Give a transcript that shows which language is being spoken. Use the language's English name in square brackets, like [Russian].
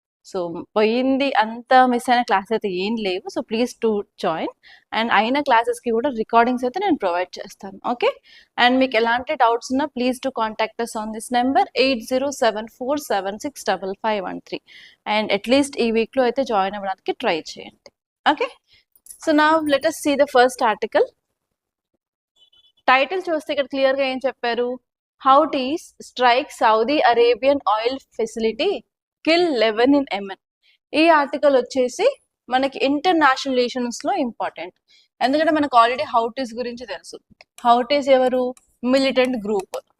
[Telugu] So పోయింది అంత miss అయిన క్లాస్ అయితే ఏం లేవు. [English] So please to join. [Telugu] And అయిన క్లాసెస్కి కూడా రికార్డింగ్స్ అయితే నేను ప్రొవైడ్ చేస్తాను. ఓకే. [English] and [Telugu] మీకు ఎలాంటి డౌట్స్ ఉన్నా [English] Please to contact us on this number 8074765513. [Telugu] And at least ఈ వీక్లో అయితే జాయిన్ అవ్వడానికి ట్రై చేయండి. Okay. [English] So now let us see the first article. [Telugu] Title చూస్తే ఇక్కడ క్లియర్గా ఏం చెప్పారు? [English] Houthis strike Saudi Arabian oil facility, kill 11 in Yemen. [Telugu] ఈ ఆర్టికల్ వచ్చేసి మనకి ఇంటర్నేషనల్ రిలేషన్స్లో ఇంపార్టెంట్. ఎందుకంటే మనకు ఆల్రెడీ హౌటీస్ గురించి తెలుసు. హౌటీస్ ఎవరు? Militant group.